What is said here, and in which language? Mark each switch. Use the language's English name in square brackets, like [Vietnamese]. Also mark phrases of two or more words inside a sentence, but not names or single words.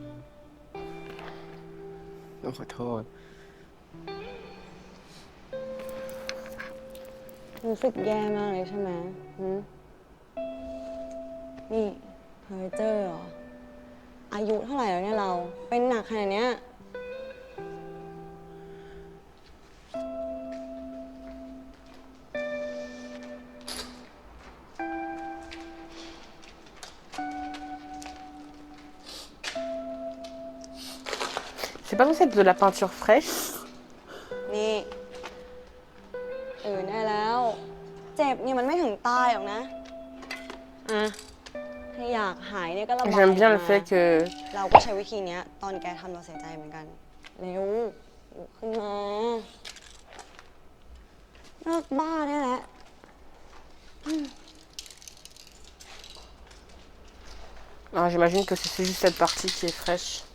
[Thai] ต้องขอโทษ รู้สึกแย่มากเลยใช่ไหมนี่เพอเจอเหรอ อายุเท่าไหร่แล้วเนี่ยเรา เป็นหนักขนาดเนี้ย [French] C'est pas censé être de la peinture fraîche. [Thai] นี่ได้แล้ว เจ็บนี่มันไม่ถึงตายหรอกนะ ถ้าอยากหายเนี่ยก็ระบาย [French] J'aime bien le fait que [Thai] เราก็ใช้วิธีนี้ตอนแกทำเราเสียใจเหมือนกัน เร็วลุกขึ้นมาเลิกบ้าได้แล้ว [French] Ah, j'imagine que c'est juste cette partie qui est fraîche.